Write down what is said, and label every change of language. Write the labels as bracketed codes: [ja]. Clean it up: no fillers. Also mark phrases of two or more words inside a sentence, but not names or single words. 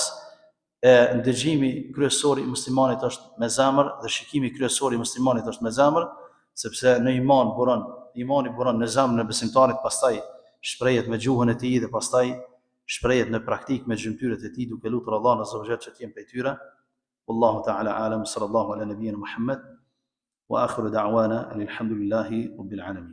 [sq] Ndëgjimi kryesor i muslimanit është me zemër dhe shikimi kryesor i muslimanit është me zemër, sepse në imani buron në zemrën e besimtarit, pastaj shprehet me gjuhën e tij dhe pastaj shprehet në praktik me gjymtyrët e tij, duke lutur Allahun [ar] عز وجل [sq] që të jenë prej tyre. [ar] والله تعالى أعلم، صلى الله على نبينا محمد وآخر دعوانا الحمد لله رب العالمين.